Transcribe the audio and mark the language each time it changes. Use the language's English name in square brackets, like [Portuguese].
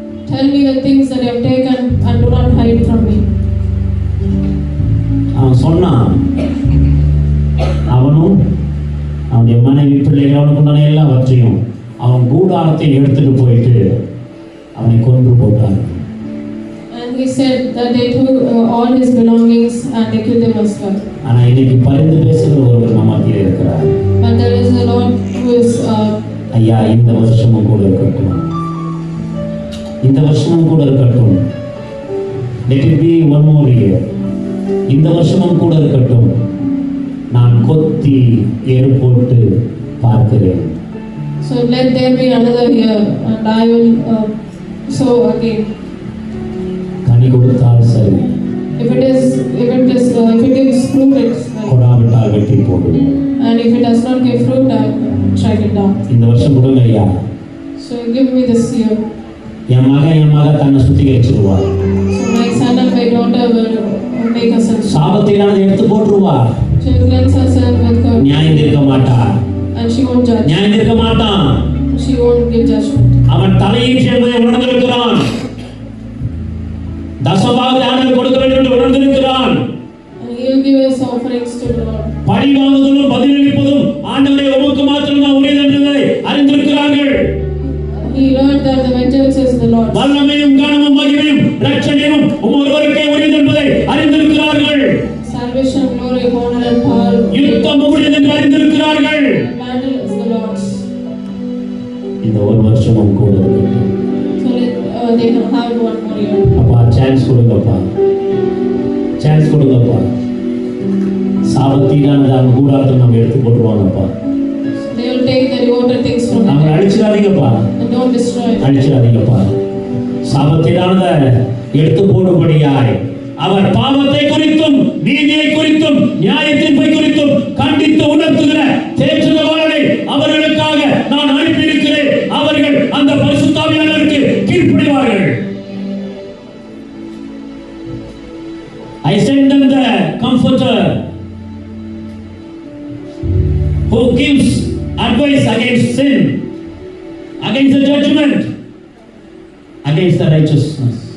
[English] tell me the things that you have taken and do not hide from me. [Tamil] அவன் சொன்னான். அவனும் அவனுடைய மனைவி பிள்ளைகள் அவனுக்கு உண்டான எல்லாவற்றையும் அவன் கூடாரத்தை எடுத்துட்டு போயிட்டு அவனை கொன்று போட்டான். [English] And he said that they took all his belongings and they killed him as well. [Tamil] ஆனா இன்னைக்கு பரிந்து பேசுகிற ஒருவர் நம்ம மத்தியில் இருக்கிறார். [English] But there is a Lord who is [Tamil] ஐயா இந்த வருஷமும் கூட இருக்கட்டும், இந்த வருஷமும் கூட இருக்கட்டும். [English] Let it be one more year. [Tamil] இந்த வருஷமும் கூட இருக்கட்டும். நான் கொத்தி ஏறு போட்டு பார்க்கிறேன். [English] So let there be another year and I will sow again. [Tamil] கனி கொடுத்தால் சரி, [English] If it gives fruit, it's well. [Tamil] கொடாவிட்டால் வெட்டி போடுவேன். [English] And if it does not give fruit, I strike it down. [Tamil] இந்த வருஷம் கொடுங்க ஐயா. [English] So give me this year. [Tamil] என் மகன் தன்னை சுத்திகரிச்சிருவார். [English] So my son and my daughter will make us a [Tamil] சாபத்தினால எடுத்து போட்டுருவார். [English] She will cleanse herself with God. [Tamil] நியாயம் தீர்க்க மாட்டார். [English] And she won't judge. [Tamil] நியாயம் தீர்க்க மாட்டான். [English] She won't give judgment. [Tamil] அவன் தலையீட்டு என்பதை உணர்ந்திருக்கிறான். தசமாக ஆண்டவர் கொடுக்க வேண்டும் என்று உணர்ந்திருக்கிறான். [English] And he will give his offerings to the Lord. [Tamil] பழி வாங்குவதும் பதிலளிப்பதும் ஆண்டவரே உமக்கு மாத்திரம்தான் உரியது என்பதை அறிந்திருக்கிறார்கள். [English] He learned that the vengeance is the Lord. [Tamil] வல்லமையும் கனமும் மகிமையும் இரட்சணியமும் ஒருவருக்கே உரியது என்பதை அறிந்திருக்கிறார்கள். [English] Salvation, glory, honor and power. [Tamil] யுத்தம் உரியது என்று அறிந்திருக்கிறார்கள். [English] The battle is the Lord's. [Tamil] இந்த ஒரு வருஷமும் கூட இருக்கட்டும். [English] So they can have one more year. [Tamil] அப்பா சான்ஸ் கொடுங்கப்பா, சான்ஸ் கொடுங்கப்பா. சாபத்தினால அவங்க கூடாரத்தை நம்ம எடுத்து போட்டுருவாங்கப்பா. [English] So they will take the rewarded things from [Tamil] நம்ம [English] them. [Tamil] அழிச்சிடாதீங்கப்பா, [English] And don't destroy it. [Tamil] அழிச்சிடாதீங்கப்பா. சாபத்தினால எடுத்து போடும்படியாய் அவர் பாவத்தை குறித்தும் நீதியை குறித்தும் நியாயத்தீர்ப்பை குறித்தும் கண்டித்து உணர்த்துகிற தேற்றவாளரை அவர்களுக்காக நான் அனுப்பியிருக்கிறேன். அவர்கள் அந்த பரிசுத்த ஆவியானவருக்கு கீழ்ப்படிவார்கள். [English] I send them the comforter who gives advice against sin, against the judgment, against the righteousness.